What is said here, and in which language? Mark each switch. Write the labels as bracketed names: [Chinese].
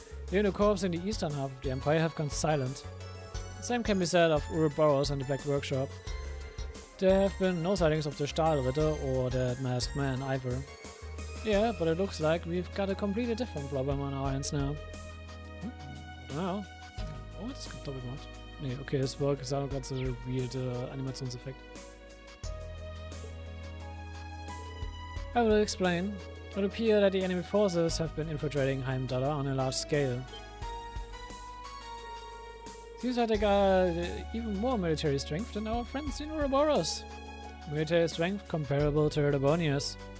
[English] Even the corps in the eastern half of the Empire have gone silent. The same can be said of Ouroboros and the Black Workshop. There have been no sightings of the Stahlritter or that masked man either. Yeah, but it looks like we've got a completely different problem on our hands now. I don't know. [German] Oh, das kommt doppelt gemacht. Nee, okay, es war gesagt gerade so ein weird Animationseffekt. [English] I will explain. It would appear that the enemy forces have been infiltrating Heimdall on a large scale. Seems like they got even more military strength than our friends in Ouroboros. Military strength comparable to Erebonia's.